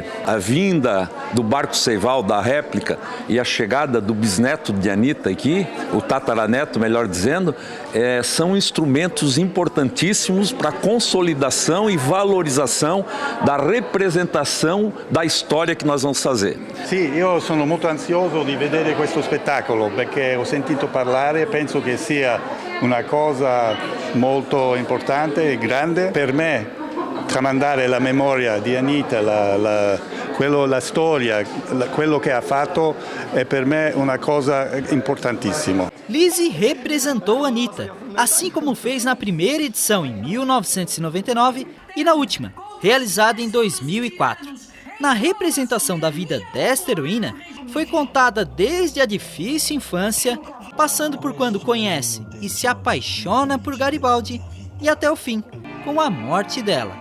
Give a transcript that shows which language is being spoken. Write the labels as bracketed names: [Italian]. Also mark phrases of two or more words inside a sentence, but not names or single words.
[Portuguese] A vinda do barco Seival, da réplica, e a chegada do bisneto de Anitta aqui, o tataraneto, melhor dizendo, são instrumentos importantíssimos para a consolidação e valorização da representação da história que nós vamos fazer. [Italian] Sì, io sono molto ansioso di vedere questo spettacolo perché ho sentito parlare e penso che sia una cosa molto importante e grande per me. Tramandare la memoria di Anitta, la storia, quello che ha fatto è per me una cosa importantissima. [Portuguese] Lizzy representou Anitta, assim como fez na primeira edição em 1999 e na última, realizada em 2004. Na representação da vida desta heroína, foi contada desde a difícil infância, passando por quando conhece e se apaixona por Garibaldi e até o fim, com a morte dela.